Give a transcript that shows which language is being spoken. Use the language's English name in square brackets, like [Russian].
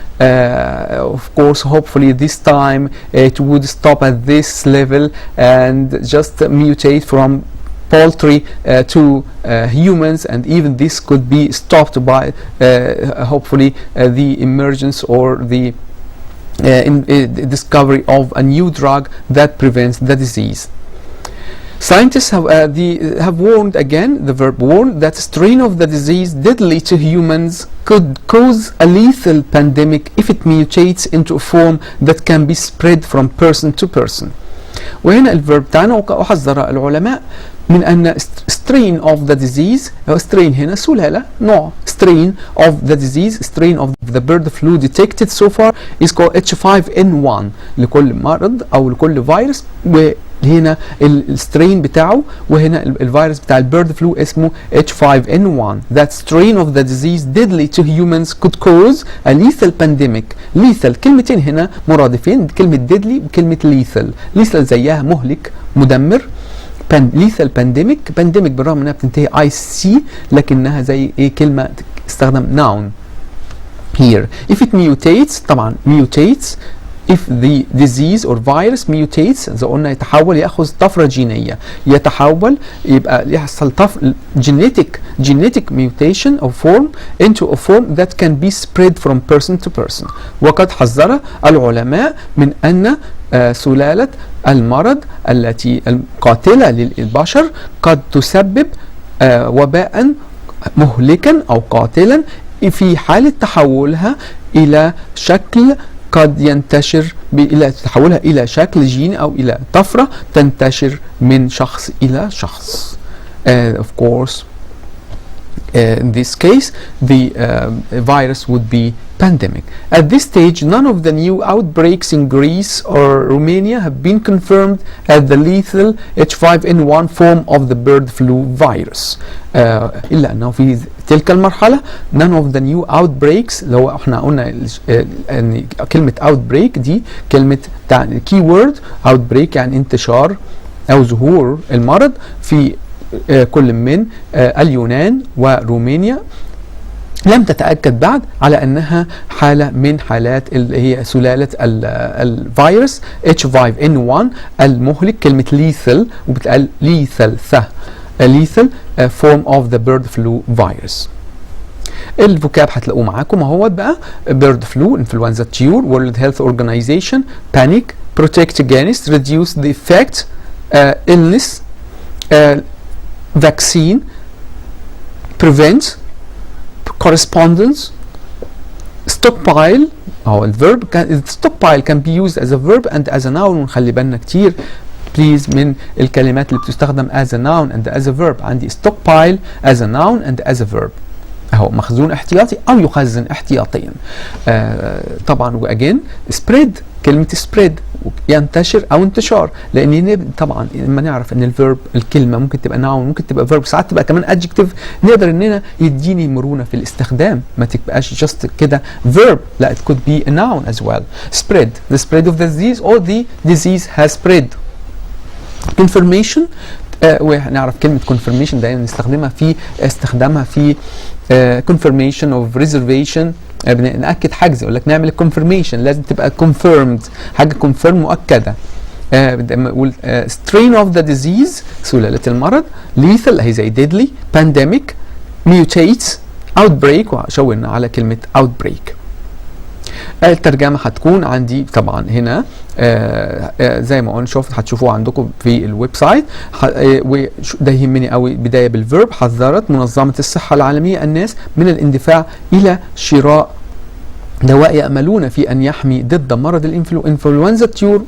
[English] Of course, hopefully this time it would stop at this level and just mutate from poultry to humans, and even this could be stopped by hopefully the emergence or the discovery of a new drug that prevents the disease. Scientists have warned, again the verb warn, that strain of the disease deadly to humans could cause a lethal pandemic if it mutates into a form that can be spread from person to person. [Arabic] وهنا الفيرب تاعنا وحذر العلماء من أن [English] strain of the disease، strain هنا سلالة نوع strain of the disease، strain of the bird flu detected so far is called [Arabic] H5N1 لكل مرض أو لكل فيروس، وهنا السترين بتاعه، وهنا الفيروس بتاع البيرد فلو اسمه H5N1. [English] That strain of the disease deadly to humans could cause a lethal pandemic. [Arabic] lethal كلمتين هنا مرادفين، كلمة deadly بكلمة lethal. lethal زيها مهلك مدمر. lethal pandemic بالرغم انها بتنتهي IC لكنها زي ايه كلمة استخدم [English] noun here. If it mutates، طبعا mutates if the disease or virus mutates، [Arabic] إذا قلنا يتحول يأخذ طفرة جينية، يتحول يبقى يحصل [English] genetic mutation of form into a form that can be spread from person to person. [Arabic] وقد حذر العلماء من أن سلالة المرض التي القاتلة للبشر قد تسبب وباء مهلكا أو قاتلا في حالة تحولها إلى شكل قد ينتشر تحولها إلى شكل جيني أو إلى طفرة تنتشر من شخص إلى شخص. [English] Of course, in this case, the virus would be pandemic. At this stage, none of the new outbreaks in Greece or Romania have been confirmed as the lethal H5N1 form of the bird flu virus. [Arabic] إلا أنه في تلك المرحلة [English] none of the new outbreaks، [Arabic] لو احنا قلنا أن كلمة outbreak دي كلمة keyword outbreak يعني انتشار أو ظهور المرض في كل من اليونان ورومانيا، لم تتأكد بعد على أنها حالة من حالات اللي هي سلالة الفيروس H5N1 المهلك. [English] كلمة lethal [Arabic] وبتقال [English] lethal lethal form of the bird flu virus. [Arabic] الفوكاب هتلاقوه معاكم اهوت بقى: [English] bird flu, influenza cure, World Health Organization, panic, protect against, reduce the effect, illness, vaccine, prevent, correspondence, stockpile. أو الverb stockpile can be used as a verb and as a noun. [Arabic] ونخلي بالنا كتير please من الكلمات اللي بتستخدم [English] as a noun and as a verb. [Arabic] عندي stockpile [English] as a noun and as a verb، [Arabic] أهو مخزون احتياطي أو يخزن احتياطيا. طبعا وأجين spread، كلمة spread ينتشر أو انتشار، لأن طبعا لما نعرف إن الفيرب الكلمة ممكن تبقى noun ممكن تبقى verb ساعات تبقى كمان adjective، نقدر إننا يديني مرونة في الاستخدام، ما تبقاش just كده verb، لا [English] it could be a noun as well. spread, the spread of the disease or the disease has spread. [Arabic] confirmation، ونعرف كلمة confirmation دايما نستخدمها في استخدامها في [English] confirmation of reservation. [Arabic] نأكد حجز، يقول لك نعمل confirmation لازم تبقى confirmed، حاجة confirm مؤكدة. نقول [English] strain of the disease [Arabic] سلالة المرض، lethal هي زي deadly، pandemic، mutate، outbreak وشاورنا على كلمة outbreak. الترجمة هتكون عندي طبعا هنا زي ما قلنا هتشوفوها عندكم في الويب سايت. وده يهمني قوي. بداية بالفيرب: حذرت منظمة الصحة العالمية الناس من الاندفاع إلى شراء دواء يأملون في أن يحمي ضد مرض الإنفلونزا الطيور.